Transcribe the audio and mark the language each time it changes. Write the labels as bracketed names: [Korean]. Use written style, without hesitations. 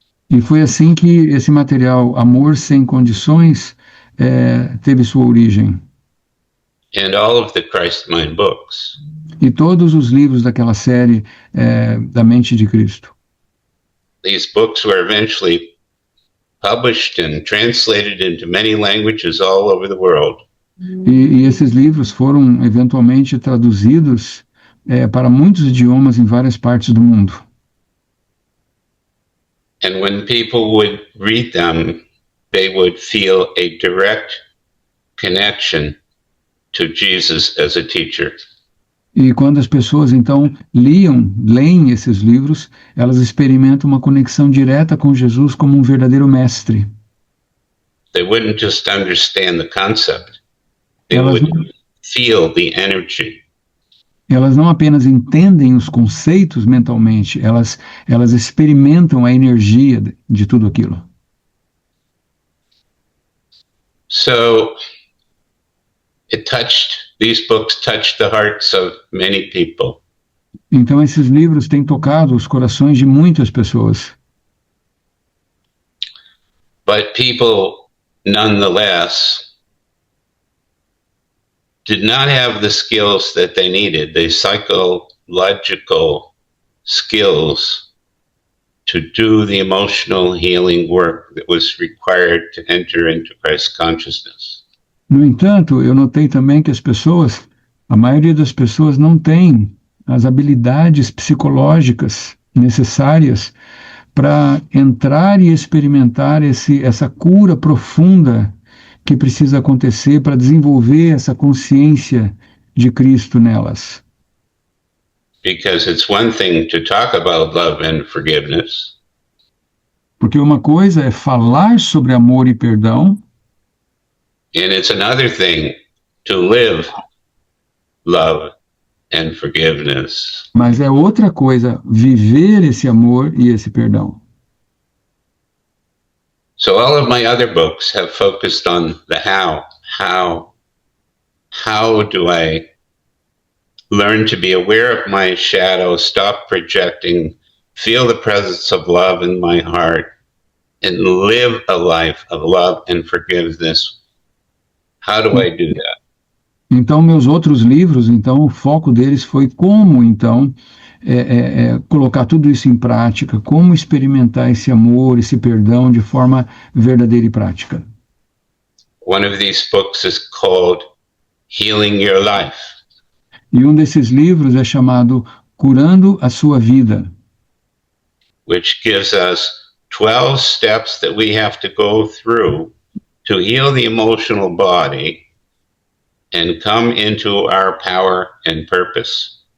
[Portuguese] E foi assim que esse material, Amor Sem Condições, teve sua origem. [English] And all of the Christ Mind books. [Portuguese] E todos os livros daquela série da Mente de Cristo. [English] These books were eventually published and translated into many languages all over the world. [Portuguese] E esses livros foram eventualmente traduzidos para muitos idiomas em várias partes do mundo. [English] And when people would read them, they would feel a direct connection to Jesus as a teacher. [Portuguese] E quando as pessoas então leem esses livros, elas experimentam uma conexão direta com Jesus como um verdadeiro mestre. [English] They wouldn't just understand the concept. They would feel the energy. [Portuguese] Elas não apenas entendem os conceitos mentalmente, elas experimentam a energia de tudo aquilo. [English] So these books touched the hearts of many people. [Portuguese] Então esses livros têm tocado os corações de muitas pessoas. [English] But people nonetheless did not have the skills that they needed, the psychological skills to do the emotional healing work that was required to enter into Christ consciousness. [Portuguese] No entanto, eu notei também que a maioria das pessoas não tem as habilidades psicológicas necessárias para entrar e experimentar essa cura profunda que precisa acontecer para desenvolver essa consciência de Cristo nelas? [English] Because it's one thing to talk about love and forgiveness, [Portuguese] Porque uma coisa é falar sobre amor e perdão, [English] and it's another thing to live love and forgiveness. [Portuguese] mas é outra coisa viver esse amor e esse perdão. [English] So all of my other books have focused on the how. How do I learn to be aware of my shadow, stop projecting, feel the presence of love in my heart, and live a life of love and forgiveness? How do I do that? [Portuguese] Então, meus outros livros, então, o foco deles foi como, então, colocar tudo isso em prática, como experimentar esse amor, esse perdão de forma verdadeira e prática. [English] One of these books is called Healing Your Life. [Portuguese] E um desses livros é chamado Curando a Sua Vida, [English] which gives us 12 steps that we have to go through to heal the emotional body and come into our power and purpose.